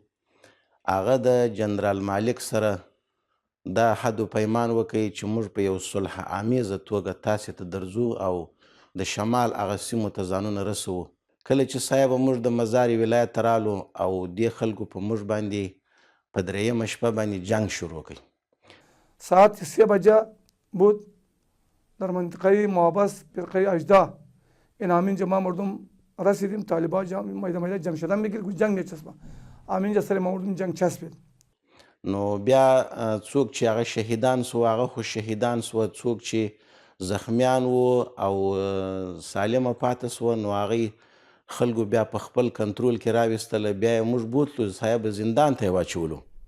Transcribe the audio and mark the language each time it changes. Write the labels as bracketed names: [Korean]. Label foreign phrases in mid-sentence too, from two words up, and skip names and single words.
[Pashto] هغه د جنرال مالک سره دا حد و پیمان وکړي چې موږ په یو صلح آمیزه توګه تاسې ته درځو او د شمال هغه سیمو ته ځانونه رسوو. کله چې صاحب موږ د مزار ولایت ته رالو او دې خلکو په موږ باندې په درېیمه شپه باندې جنگ شروع کړي. [Persian] ساعت 3 بجه بود در منطقه محبس فرقه اجدا این همینجا ما مردم رسیدیم. طالبان میده جمع شدن میگیره جنگ میچسبه همینجا سر ما مردم جنگ چسبید. [Pashto] نو بیا څوک چې هغه شهیدان سو هغه خو شهیدان سو، څوک چې زخمیان وو او سالمه پاتې سوه نو هغوی خلکو بیا په خپل کنټرول کې راویستله. بیا یې موږ بوتلو صاحب زندان ته یې واچولو.